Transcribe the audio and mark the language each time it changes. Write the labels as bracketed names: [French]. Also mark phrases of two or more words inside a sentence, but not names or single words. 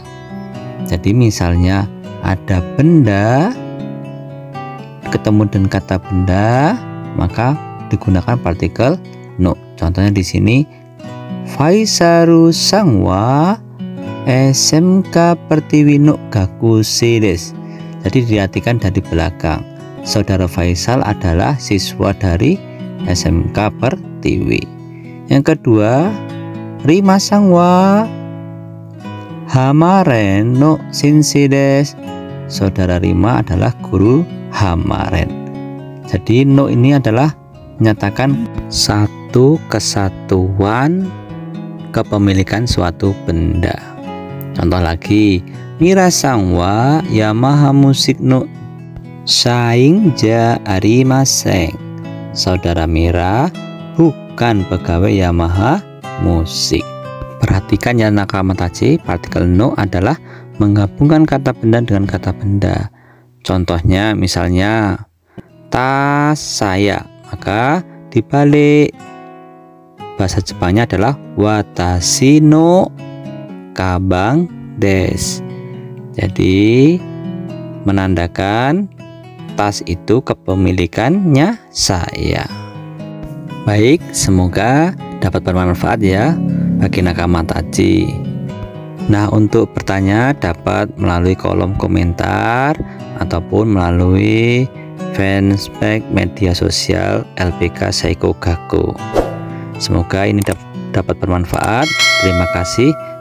[Indonesian] Jadi misalnya ada benda ketemu dengan kata benda, maka digunakan partikel no. Contohnya di sini, [Japanese] ファイサルさんはSMK Pertiwiの学生です. [Indonesian] Jadi diartikan dari belakang, saudara Faisal adalah siswa dari SMK Pertiwi. Yang kedua, [Japanese] リマさんはハマレンの先生です. [Indonesian] Saudara Rima adalah guru Hamaren. Jadi no ini adalah menyatakan satu kesatuan kepemilikan suatu benda. Contoh lagi, [Japanese] ミラさんはヤマハミュージックの社員じゃありません. [Indonesian] Saudara Mira bukan pegawai Yamaha musik. Perhatikan ya nakamatachi, partikel no adalah menggabungkan kata benda dengan kata benda. Contohnya misalnya tas saya, maka dibalik bahasa Jepangnya adalah [Japanese] 私のかばんです. [Indonesian] Jadi menandakan tas itu kepemilikannya saya. Baik, semoga dapat bermanfaat ya. bagi nakama tachi. Nah, untuk bertanya dapat melalui kolom komentar ataupun melalui fanspage media sosial LPK Seiko Gakko. Semoga ini dapat bermanfaat. Terima kasih.